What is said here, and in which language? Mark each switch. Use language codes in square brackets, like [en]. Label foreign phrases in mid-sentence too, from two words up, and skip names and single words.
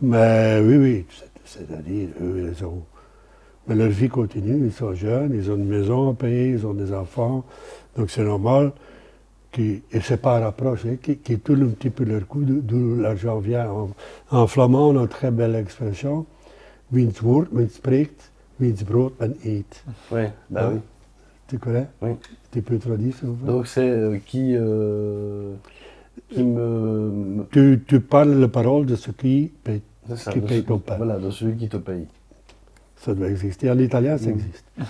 [fr] Mais oui, c'est-à-dire, eux, ils ont... Mais leur vie continue, ils sont jeunes, ils ont une maison à payer, ils ont des enfants. Donc c'est normal. Et ce n'est pas un rapproche, qui tourne un petit peu leur cou, d'où l'argent vient. En flamand, on a une très belle expression. [nl] Wiens woord men spreekt, wiens brood men eet. [fr] Oui, bah oui. Tu connais? Oui. Tu peux traduire, s'il vous plaît? Donc c'est qui me... Tu parles la parole de ce qui paye, ton pain. Voilà, de celui qui te paye. Ça doit exister. En italien, ça existe.